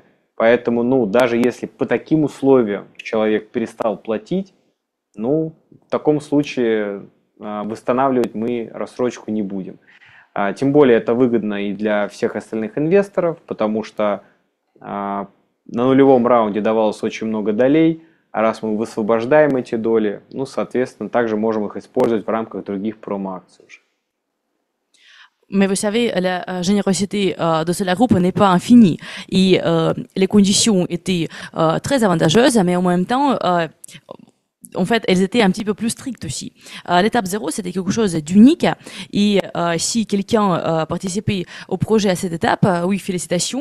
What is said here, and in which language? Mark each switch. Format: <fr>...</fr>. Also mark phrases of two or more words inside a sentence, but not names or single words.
<ru>Поэтому, ну, даже если по таким условиям человек перестал платить, ну, в таком случае восстанавливать мы рассрочку не будем. Тем более это выгодно и для всех остальных инвесторов, потому что на нулевом раунде давалось очень много долей. А раз мы высвобождаем эти доли, ну, соответственно, также можем их использовать в рамках других промо-акций уже.</ru> <fr>Mais vous savez, la générosité de Solar Group n'est pas infinie et les conditions étaient très avantageuses, mais en même temps, en fait, elles étaient un petit peu plus strictes aussi. L'étape 0, c'était quelque chose d'unique et si quelqu'un participait au projet à cette étape, oui, félicitations.</fr>